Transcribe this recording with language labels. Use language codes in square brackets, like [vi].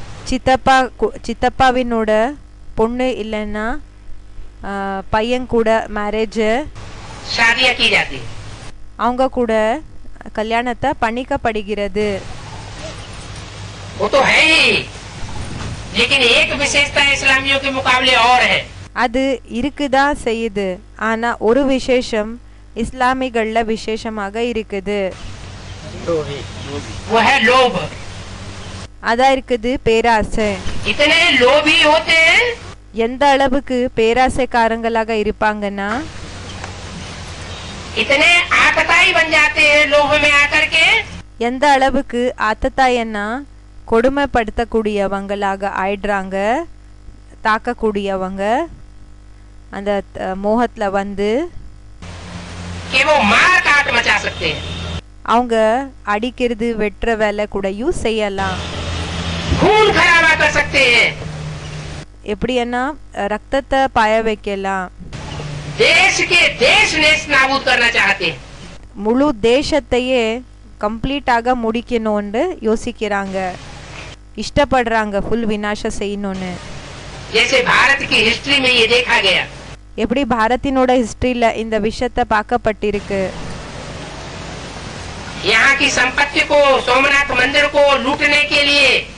[ta] சித்தப்பாவினோட பொண்ணு இல்லைன்னா பையன் கூட மேரேஜ் [hi] शादियां की जाती है. [ta] அவங்க கூட கல்யாணத்தை பண்ணிக்கப்படுகிறது. [hi] वो तो है ही, लेकिन एक विशेषता इस्लामियों के मुकाबले और है. [ta] அது இருக்குதா செய்யுது, ஆனா ஒரு விசேஷம் இஸ்லாமிகள்ல விசேஷமாக இருக்குது. [hi] वो है लोभ. [ta] அதான் இருக்குது பேராசை. [hi] इतने लोभी होते हैं, [ta] எந்த அளவுக்கு பேராசைக்காரங்களாக இருப்பாங்கன்னா [hi] इतने आतताई बन जाते हैं लोभ में आकर के, [ta] எந்த அளவுக்கு ஆத்தத்தாயன்னா கொடுமைப்படுத்தக்கூடியவங்களாக ஆயிடுறாங்க, தாக்கக்கூடியவங்க அந்த மோகத்துல வந்து [hi] कि वो मार काट मचा सकते हैं, [ta] அவங்க அடிக்கிறது வெட்டுற வேலை கூடயும் செய்யலாம். [hi] खून खराबा कर सकते हैं, [ta] எப்படின்னா ரத்தத்தை பாய வைக்கலாம். [hi] देश के देश नेश नाबूद करना चाहते हैं, [ta] முழு தேசத்தையே கம்ப்ளீட்டாக முடிக்கணும்னு யோசிக்கிறாங்க, இஷ்டப்படுறாங்க ஃபுல் விநாசம் செய்யணும்னு. [hi] जैसे भारत की हिस्ट्री में ये देखा गया, [ta] எப்படி பாரத்தினோட ஹிஸ்டரியில இந்த விஷயத்தை பார்க்கப்பட்டிருக்கு. [hi] यहाँ की संपत्ति को, सोमनाथ मंदिर को लूटने के लिए